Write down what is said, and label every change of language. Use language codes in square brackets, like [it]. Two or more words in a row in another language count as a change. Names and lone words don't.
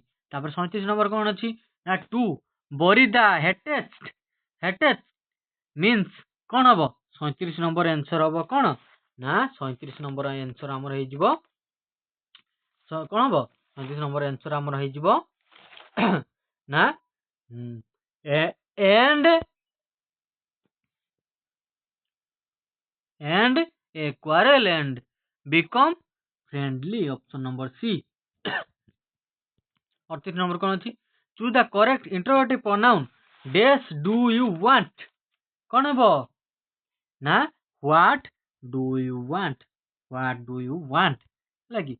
[or] ତାପରେ 37 ନମ୍ବର କ'ଣ ଅଛି ନା [en] to bury the hatchet [or] ମିନ୍ସ କ'ଣ ହବ 37 ନମ୍ବର ଆନ୍ସର ହବ କ'ଣ ନା 37 ନମ୍ବର ଆନ୍ସର ଆମର ହେଇଯିବ କ'ଣ ହବ 37 ନମ୍ବର ଆନ୍ସର ଆମର ହେଇଯିବ ନା [en] and a quarrel and become friendly option number C. 38 number [or] କ'ଣ ଅଛି [en] choose the correct interrogative pronoun dash do you want [or] କ'ଣ ହବ ନା [en] what do you want [or] ହେଲା କି।